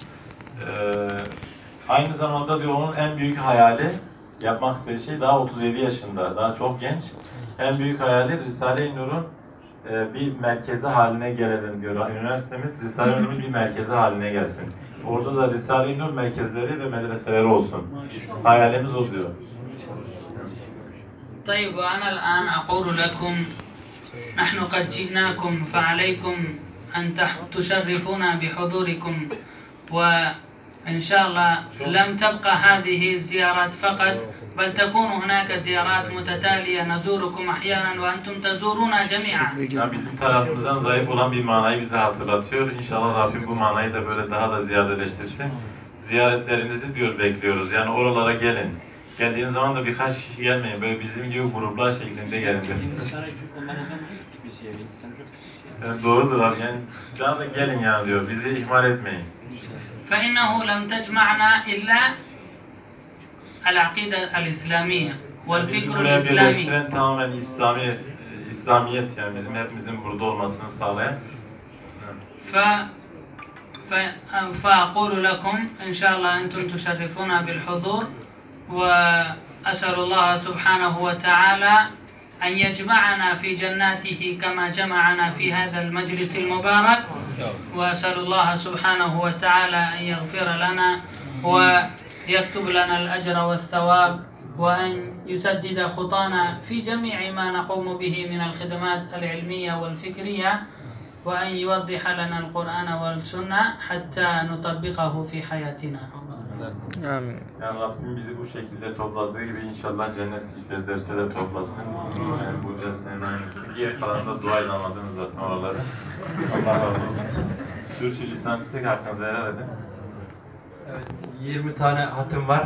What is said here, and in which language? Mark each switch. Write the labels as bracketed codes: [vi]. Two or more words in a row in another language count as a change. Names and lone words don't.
[tr] Aynı zamanda diyor onun en büyük hayali yapmak istediği şey daha 37 yaşında, daha çok genç. En büyük hayali Risale-i Nur'un bir merkezi haline gelelim diyor. Üniversitemiz Risale-i Nur'un bir merkezi haline gelsin. Orada da Risale-i Nur merkezleri ve medreseleri olsun. Hayalimiz o diyor. [ar] طيب وأنا الآن أقول لكم نحن قد جئناكم فعليكم أن تشرفونا بحضوركم وإن شاء الله لم تبقى هذه الزيارات فقط بل تكون هناك زيارات متتالية نزوركم أحيانا وأنتم تزورونا جميعا. [tr] Yani bizim tarafımızdan zayıf olan bir manayı bize hatırlatıyor. İnşallah Rabbim bu manayı da böyle daha da ziyadeleştirsin. Ziyaretlerinizi diyor bekliyoruz. Yani oralara gelin. Geldiğiniz zaman da birkaç kişi gelmeyin. Böyle bizim gibi gruplar şeklinde gelin. Yani doğrudur abi. Yani daha da gelin ya diyor. Bizi ihmal etmeyin. [ar] فإنه لم تجمعنا إلا العقيدة الإسلامية [tr] Bizi [ar] والفكر [tr] buraya [ar] الإسلامي. [tr] birleştiren tamamen İslamiyet yani bizim hepimizin burada olmasını sağlayan. [ar] فأقول لكم إن شاء الله أنتم تشرفونا بالحضور وأسأل الله سبحانه وتعالى أن يجمعنا في جناته كما جمعنا في هذا المجلس المبارك وأسأل الله سبحانه وتعالى أن يغفر لنا ويكتب لنا الأجر والثواب وأن يسدد خطانا في جميع ما نقوم به من الخدمات العلمية والفكرية وأن يوضح لنا القرآن والسنة حتى نطبقه في حياتنا. [tr] Amin. Yani Rabbim bizi bu şekilde topladığı gibi inşallah cennet işleri derse de toplasın. Yani bu dersenin aynısı. Diğer kalanında duayla anladınız zaten oraları. Allah razı olsun. Sürçülisan etsek hakkınızı helal edin. Evet, 20 tane hatim var.